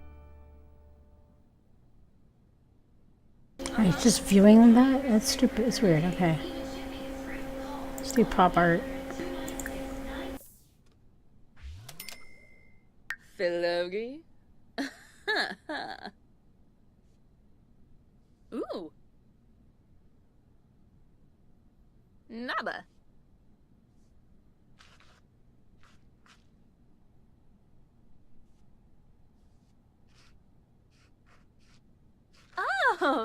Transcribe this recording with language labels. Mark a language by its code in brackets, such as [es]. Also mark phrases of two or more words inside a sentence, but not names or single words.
[en] Oh, he's just viewing that? That's stupid. It's weird. Okay. Let's do pop art. Philogi? Ooh. Naba. Oh.